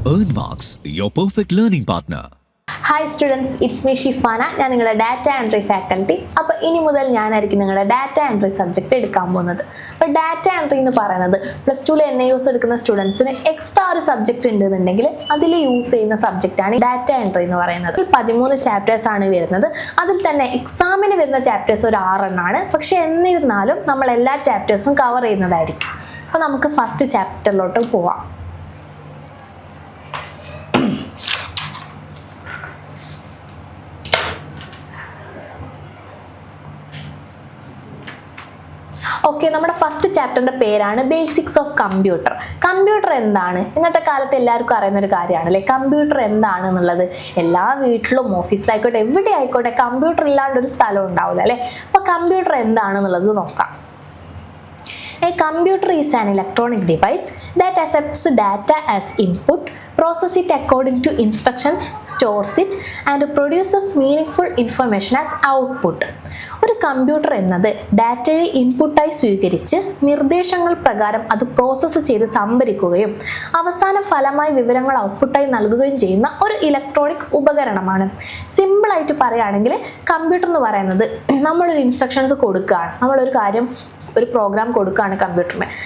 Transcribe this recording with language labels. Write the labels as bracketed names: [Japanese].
[English] Earn Marks, your perfect learning partner. Hi students, it's me Shifana. [Malayalam] ഞാൻ നിങ്ങളുടെ data entry faculty. അപ്പോൾ ഇനി മുതൽ ഞാനായിരിക്കും നിങ്ങളുടെ ഡാറ്റ എൻട്രി സബ്ജക്റ്റ് എടുക്കാൻ പോകുന്നത്. അപ്പോൾ ഡാറ്റ എൻട്രി എന്ന് പറയുന്നത് +2 NIOS എടുക്കുന്ന സ്റ്റുഡൻസിന് എക്സ്ട്രാ ഒരു സബ്ജക്റ്റ് ഉണ്ടെന്നുണ്ടെങ്കിൽ അതിൽ യൂസ് ചെയ്യുന്ന സബ്ജക്റ്റാണ് ഡാറ്റ എൻട്രി എന്ന് പറയുന്നത്. 13 ചാപ്റ്റേഴ്സ് ആണ് വരുന്നത്. അതിൽ തന്നെ എക്സാമിന് വരുന്ന ചാപ്റ്റേഴ്സ് ഒരു 6 എണ്ണമാണ്. പക്ഷെ എന്നിരുന്നാലും നമ്മൾ എല്ലാ ചാപ്റ്റേഴ്സും കവർ ചെയ്യുന്നതായിരിക്കും. അപ്പോൾ നമുക്ക് ഫസ്റ്റ് ചാപ്റ്ററിലോട്ട് പോവാം. ഓക്കെ, നമ്മുടെ ഫസ്റ്റ് ചാപ്റ്ററിന്റെ പേരാണ് ബേസിക്സ് ഓഫ് കമ്പ്യൂട്ടർ. കമ്പ്യൂട്ടർ എന്താണ്? ഇന്നത്തെ കാലത്ത് എല്ലാവർക്കും അറിയുന്ന ഒരു കാര്യമാണ് അല്ലേ കമ്പ്യൂട്ടർ എന്താണ് എന്നുള്ളത്. എല്ലാ വീട്ടിലും ഓഫീസിലായിക്കോട്ടെ എവിടെ ആയിക്കോട്ടെ കമ്പ്യൂട്ടർ ഇല്ലാണ്ട് ഒരു സ്ഥലം ഉണ്ടാവില്ല അല്ലേ. അപ്പോൾ കമ്പ്യൂട്ടർ എന്താണെന്നുള്ളത് നോക്കാം. [English] A computer is an electronic device that accepts data as input, processes it according to instructions, stores it, and produces meaningful information as output. [Malayalam] ഒരു കമ്പ്യൂട്ടർ എന്നത് ഡാറ്റയെ ഇൻപുട്ടായി സ്വീകരിച്ച് നിർദ്ദേശങ്ങൾ പ്രകാരം അത് പ്രോസസ്സ് ചെയ്ത് സംഭരിക്കുകയും അവസാന ഫലമായി വിവരങ്ങൾ ഔട്ട്പുട്ടായി നൽകുകയും ചെയ്യുന്ന ഒരു ഇലക്ട്രോണിക് ഉപകരണമാണ്. സിമ്പിളായിട്ട് പറയുകയാണെങ്കിൽ കമ്പ്യൂട്ടർ എന്ന് പറയുന്നത് നമ്മളൊരു ഇൻസ്ട്രക്ഷൻസ് കൊടുക്കുകയാണ്, നമ്മളൊരു കാര്യം ഒരു പ്രോഗ്രാം കൊടുക്കുകയാണ് കമ്പ്യൂട്ടറിന്.